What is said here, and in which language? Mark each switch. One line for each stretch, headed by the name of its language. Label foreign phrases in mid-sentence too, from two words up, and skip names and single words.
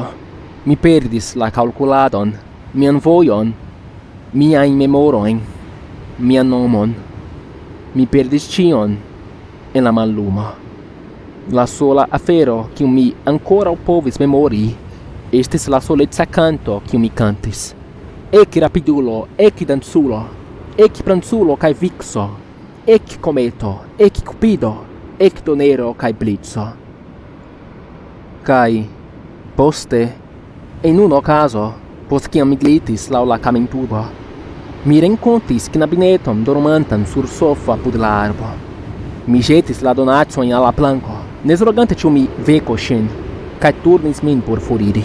Esperanto: Mi perdis la kalkuladon, mian vojon, miajn memorojn, mian nomon. Mi perdis ĉion en la mallumo. La sola afero kiu mi ankoraŭ povis memori estis la soleca kanto kiu mi kantis. Eki rapidulo, eki danculo, eki pranculo kaj vikso, eki kometo, eki kupido, eki donero kaj blico. Kaj poste, en unu okazo, post kiam mi glitis laŭ la kamentubo, mi renkontis knabineton dormantan sur sofo apud la arbo. Mi ĵetis la donacojn al la planko, ne zorgante ĉu mi vekos ŝin, kaj turnis min por foriri.